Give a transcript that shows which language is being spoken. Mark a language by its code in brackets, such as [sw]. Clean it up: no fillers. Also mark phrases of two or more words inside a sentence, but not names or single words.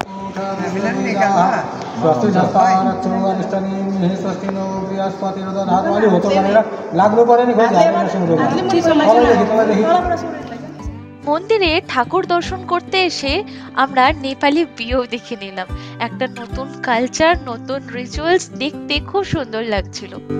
[sa] स्वस्ति नस्तारक्षोगनिष्ठनी स्वस्ति नो बृहस्पतिर्दधातु [ne] अलि होतो भनेर लाग्नु पर्यो नि खोज [bn] মন্দিরে ঠাকুর দর্শন করতে এসে আমরা নেপালি বিয়েও দেখে নিলাম। একটা নতুন কালচার, নতুন রিচুয়ালস দেখতে খুব সুন্দর লাগছিল।